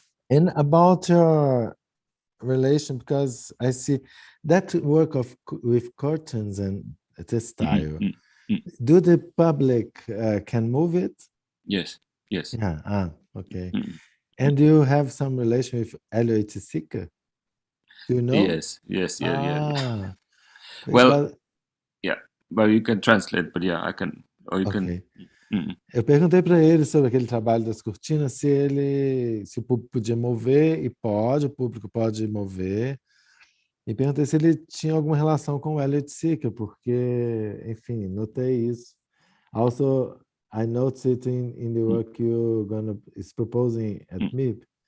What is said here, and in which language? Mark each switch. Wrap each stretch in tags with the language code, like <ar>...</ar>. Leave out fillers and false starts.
<en>And about your relation, because I see that work with curtains and textile, do the public can move it? Yes. Yeah, okay. And do you have some relation with Elliot Sica? Do you know? Yes, yeah. Well, Well, you can translate, but yeah, I can, or you okay. can...</en> <pt>Eu perguntei para ele sobre aquele trabalho das cortinas, se o público podia mover, e pode, o público pode mover. E perguntei se ele tinha alguma relação com o Elliot Sica, porque, enfim, notei isso.</pt> <en>Also, I noticed it in the work is proposing at MIP.</en>